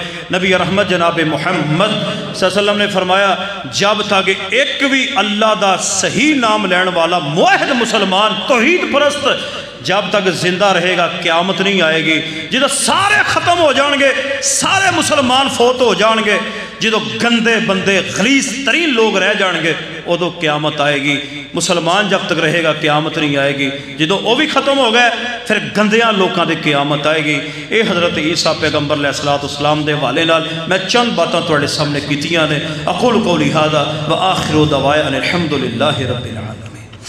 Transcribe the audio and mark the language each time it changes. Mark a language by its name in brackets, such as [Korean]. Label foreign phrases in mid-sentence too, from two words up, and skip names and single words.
[Urdu] نبی رحمت جناب محمد صلی اللہ علیہ وسلم نے فرمایا جب تک ایک بھی [Punjabi] اللہ دا صحیح نام لین والا [Urdu] موحد مسلمان توحید پرست جب تک زندہ رہے گا قیامت نہیں آئے گی. [Punjabi] جدو سارے ختم ہو جان گے سارے مسلمان فوت ہو جان گے, جدو گندے بندے غلیظ ترین لوگ رہ جان گے ادو قیامت آئے گی. [Urdu] مسلمان جب تک رہے گا قیامت نہیں آئے گی. [Punjabi] جدو وہ بھی ختم ہو گئے پھر گندیاں لوکاں دے قیامت آئے گی. اے حضرت عیسیٰ پیغمبر علیہ السلام دے والے نال میں چند باتاں تواڈے سامنے کیتیاں نے. [Arabic] اقول قولی ھذا وآخر دعوانا الحمد للہ رب العالمین.